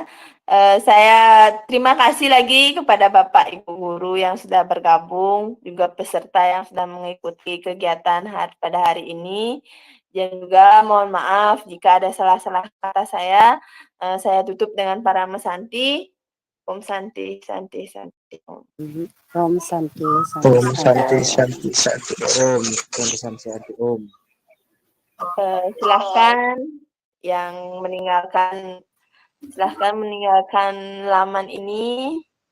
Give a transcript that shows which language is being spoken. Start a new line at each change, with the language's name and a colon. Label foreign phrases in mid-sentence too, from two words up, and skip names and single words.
Indonesian: Saya terima kasih lagi kepada Bapak Ibu Guru yang sudah bergabung, juga peserta yang sudah mengikuti kegiatan pada hari ini. Dan juga mohon maaf jika ada salah-salah kata saya tutup dengan para mesanti.
Sanskrit: Om Santi, Santi, Santi. Om. Om Santi, Om Santi. Om, Santi Om.
Indonesian: Silahkan yang meninggalkan, silahkan meninggalkan laman ini.